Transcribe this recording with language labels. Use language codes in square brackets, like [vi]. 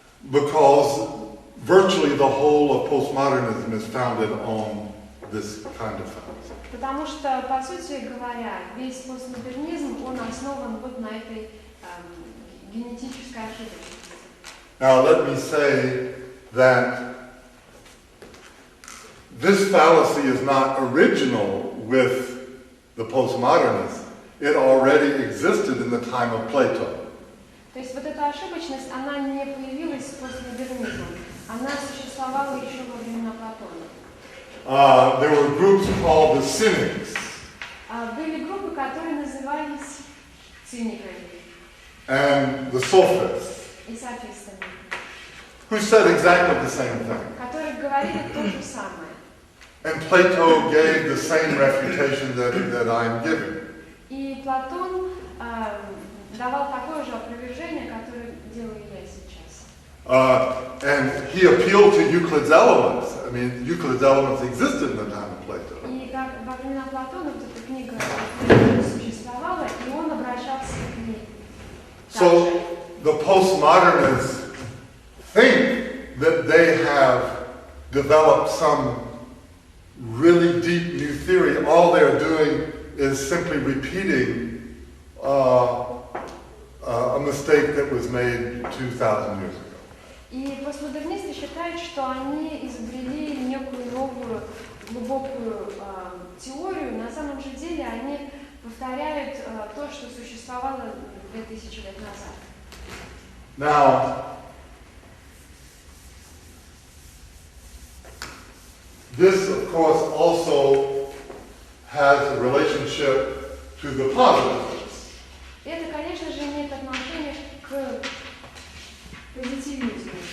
[en] Because virtually the whole of postmodernism is founded on this kind of fact. [ru] Потому что, по сути говоря, весь постмодернизм, он основан вот на этой генетической ошибочности. [en] Now let me say that this fallacy is not original with the postmodernists. It already existed in the time of Plato. [ru] То есть вот эта ошибочность, она не появилась с постмодернизмом, она существовала еще во времена Платона. [en] There were groups called the Cynics. [ru] Были группы, которые назывались циниками [en] And the Sophists, [ru] и софистами, [en] who said exactly the same thing. [ru] которые говорили то же самое. [en] And Plato gave the same refutation that I'm giving. [ru] И Платон давал такое же опровержение, которое делаю я сейчас. [en] And he appealed to Euclid's elements. I mean, Euclid's elements existed in the time of Plato. [ru] И как во времена Платона вот эта книга существовала, и он обращался к ней. [en] So the postmodernists think that they have developed some really deep new theory. All they're doing is simply repeating a mistake that was made 2,000 years ago. [ru] И постмодернисты считают, что они изобрели некую новую глубокую теорию. На самом же деле они повторяют то, что существовало 2000 лет назад. [en] Now, this, of course, also has a relationship to the positivists. [ru] Это, конечно же, имеет отношение к позитивизму.